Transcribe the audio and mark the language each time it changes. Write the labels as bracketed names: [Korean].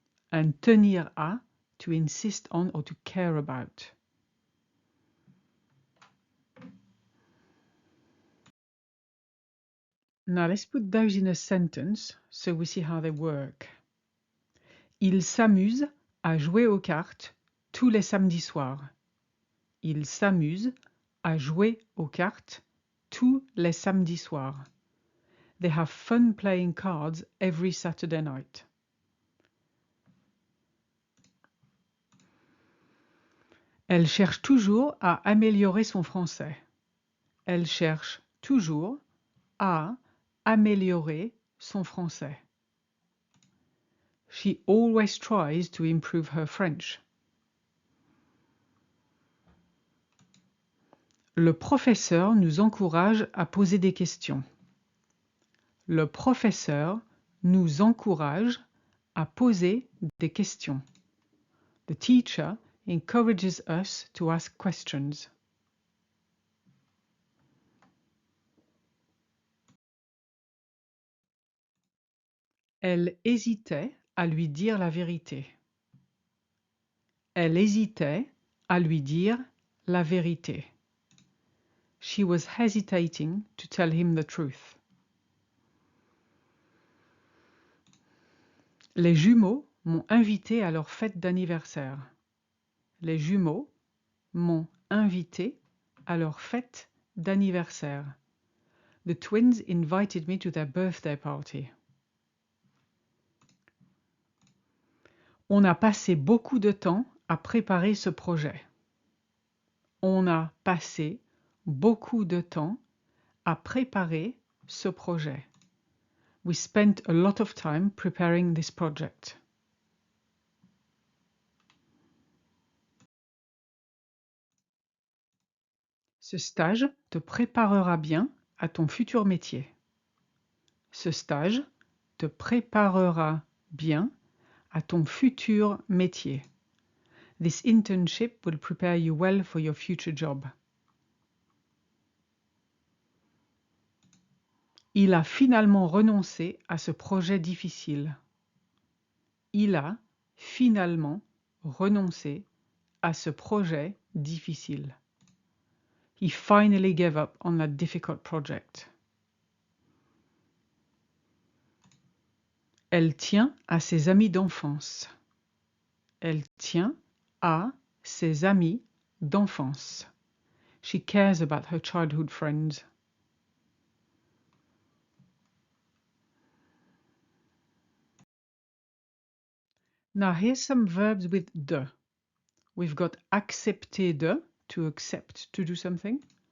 [English] And tenir à, to insist on or to care about. Now let's put those in a sentence so we see how they work. [French] Il s'amuse à jouer aux cartes tous les samedis soirs. Il s'amuse à jouer aux cartes tous les samedis soirs. [English] They have fun playing cards every Saturday night. [French] Elle cherche toujours à améliorer son français. Elle cherche toujours à améliorer son français. [English] She always tries to improve her French. [French] Le professeur nous encourage à poser des questions. Le professeur nous encourage à poser des questions. [English] The teacher encourages us to ask questions. [French] Elle hésitait à lui dire la vérité. Elle hésitait à lui dire la vérité. [English] She was hesitating to tell him the truth. [French] Les jumeaux m'ont invité à leur fête d'anniversaire. Les jumeaux m'ont invité à leur fête d'anniversaire. [English] The twins invited me to their birthday party. [French] On a passé beaucoup de temps à préparer ce projet. On a passé beaucoup de temps à préparer ce projet. [English] We spent a lot of time preparing this project. [French] Ce stage te préparera bien à ton futur métier. Ce stage te préparera bien à ton futur métier. [English] This internship will prepare you well for your future job. [French] Il a finalement renoncé à ce projet difficile. Il a finalement renoncé à ce projet difficile. [English] He finally gave up on that difficult project. [French] Elle tient à ses amis d'enfance. Elle tient à ses amis d'enfance. [English] She cares about her childhood friends. Now here's some verbs with de. We've got accepter de, to accept to do something.